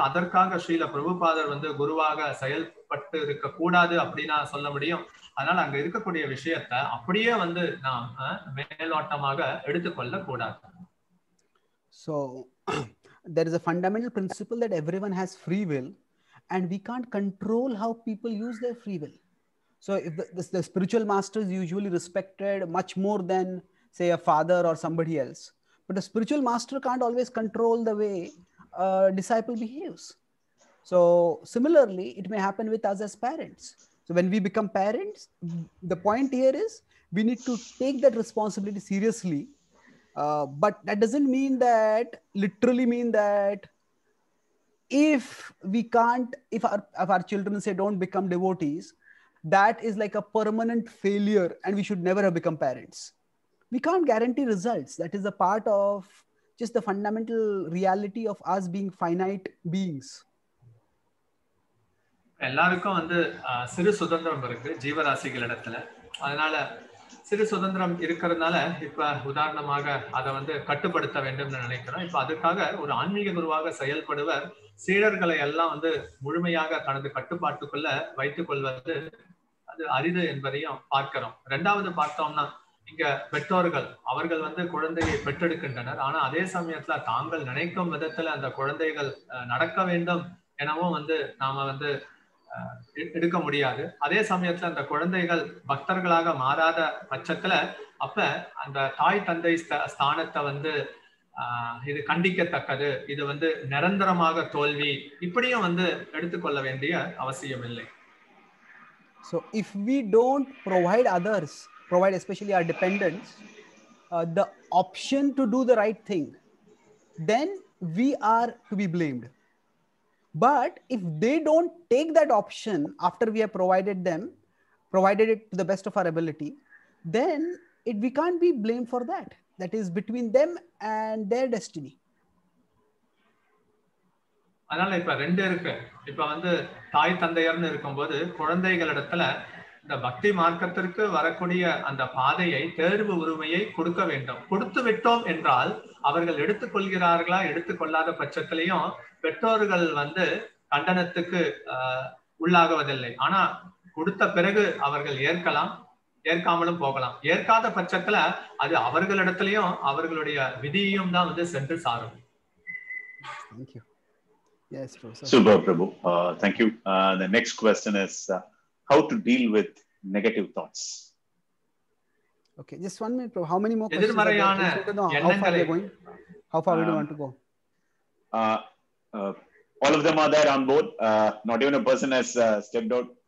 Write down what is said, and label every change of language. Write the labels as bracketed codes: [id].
[ta] அதற்காக ஸ்ரீல பிரபுபாதர் வந்து குருவாக செயல்பட்டு இருக்க கூடாது அப்படின்னா சொல்ல முடியும். அதனால அங்க இருக்கக்கூடிய விஷயத்த அப்படியே வந்து நாம் மேலோட்டமாக எடுத்துக்கொள்ள கூடாது. [en] So there is a fundamental principle that everyone has free will, and we can't control how people use their free will. So if the spiritual master is usually respected much more than, say, a father or somebody else, but a spiritual master can't always control the way a disciple behaves. So similarly, it may happen with us as parents. So when we become parents, the point here is we need to take that responsibility seriously. But that doesn't literally mean that if our children say don't become devotees, that is like a permanent failure and we should never have become parents. We can't guarantee results. That is a part of just the fundamental reality of us being finite beings. [ta] எல்லாருக்கும் வந்து சிறு சுதந்திரம் இருக்கு ஜீவராசிகளிடத்துல. அதனால சிறு சுதந்திரம் இருக்கிறதுனால இப்ப உதாரணமாக அதை வந்து கட்டுப்படுத்த வேண்டும்னு நினைக்கிறோம். இப்ப அதுக்காக ஒரு ஆன்மீக குருவாக செயல்படுவர் சீடர்களை எல்லாம் வந்து முழுமையாக தனது கட்டுப்பாட்டுக்குள்ள வைத்துக் கொள்வது அது அரிது என்பதையும் பார்க்கிறோம். ரெண்டாவது பார்த்தோம்னா இங்க பெற்றோர்கள் அவர்கள் வந்து குழந்தையை பெற்றெடுக்கின்றனர். ஆனா அதே சமயத்துல தாங்கள் நினைக்கும் விதத்துல அந்த குழந்தைகள் நடக்க வேண்டும் எனவும் வந்து நாம வந்து எடுக்க முடியாது. அதே சமயத்துல அந்த குழந்தைகள் பக்தர்களாக மாறாத பட்சத்துல அப்ப அந்த தாய் தந்தை ஸ்தானத்தை வந்து இது கண்டிக்கத்தக்கது, இது வந்து நிரந்தரமாக தோல்வி, இப்படியும் வந்து எடுத்துக்கொள்ள வேண்டிய அவசியம் இல்லை. [en] So if we don't provide especially our dependents the option to do the right thing, then we are to be blamed. But if they don't take that option after we have provided it to the best of our ability, then we can't be blamed for that. That is between them and their destiny. [ta] அதனால இப்ப ரெண்டு இருக்கு. இப்ப வந்து தாய் தந்தையர்னு இருக்கும்போது குழந்தைகளிடத்துல இந்த பக்தி மார்க்கத்திற்கு வரக்கூடிய அந்த பாதையை தேர்வு உரிமையை கொடுக்க வேண்டும். கொடுத்து விட்டோம் என்றால் அவர்கள் எடுத்துக்கொள்கிறார்களா எடுத்துக்கொள்ளாத பட்சத்திலையும் பெற்றோர்கள் வந்து கண்டனத்துக்கு உள்ளாகுவதில்லை. ஆனா கொடுத்த பிறகு அவர்கள் ஏற்கலாம், ஏற்காமலும் போகலாம். ஏற்காத பட்சத்துல அது அவர்களிடத்திலையும் அவர்களுடைய விதியையும் தான் வந்து சென்று சாரும். [en] Thank you. Yes, Professor. Super, Prabhu. Thank you. The next question is how to deal with negative thoughts. Okay, just 1 minute. How many more questions? How far we are going? How far we do want to go? All of them are there on board. Not even a person has stepped out.